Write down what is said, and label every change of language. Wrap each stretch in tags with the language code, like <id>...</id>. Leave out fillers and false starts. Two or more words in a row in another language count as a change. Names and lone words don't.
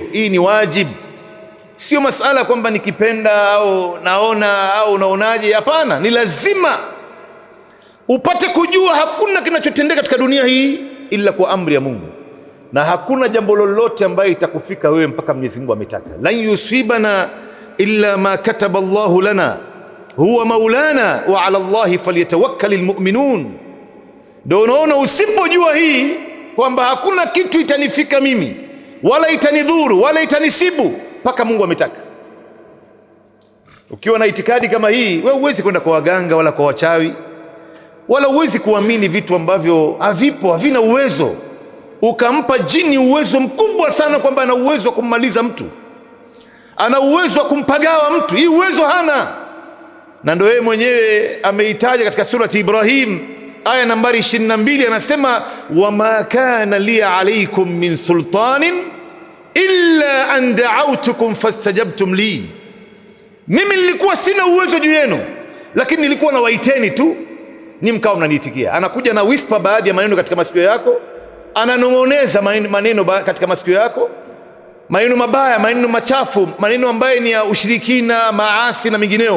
<sw>Hii ni wajibu, sio masala kwamba nikipenda au naona au naonaje. Hapana, ni lazima upate kujua hakuna kinachotendeka katika dunia hii ila kwa amri ya Mungu, na hakuna jambo lolote ambaye itakufika wewe mpaka Mwenyezi Mungu ametaka.</sw> <ar>لن يصيبنا إلا ما كتب الله لنا هو مولانا وعلى الله فليتوكل المؤمنون.</ar> <sw>Ndio unaona, usipojua hii kwamba hakuna kitu itanifika mimi wala itanidhuru wala itanisibu mpaka Mungu ametaka. Ukiwa na itikadi kama hii, wewe huwezi kwenda kwa waganga wala kwa wachawi, wala huwezi kuamini vitu ambavyo havipo, havina uwezo. Ukampa jini uwezo mkubwa sana kwamba ana uwezo wa kummaliza mtu, ana uwezo wa kumpagawa mtu. Hii uwezo hana, na ndio yeye mwenyewe ameitaja katika surati Ibrahim aya nambari 22, anasema</sw> <ar>وما كان لي عليكم من سلطان إلا أن دعوتكم فاستجبتم لي.</ar> <sw>Mimi nilikuwa sina uwezo juu yenu, lakini nilikuwa na waiteni tu, ni mkao mnaniitikia. Anakuja na whisper baadhi ya maneno katika masikio yako, ananong'oneza maneno katika masikio yako, maneno mabaya, maneno machafu, maneno ambayo ni ya ushirikina, maasi na mengineo.</sw>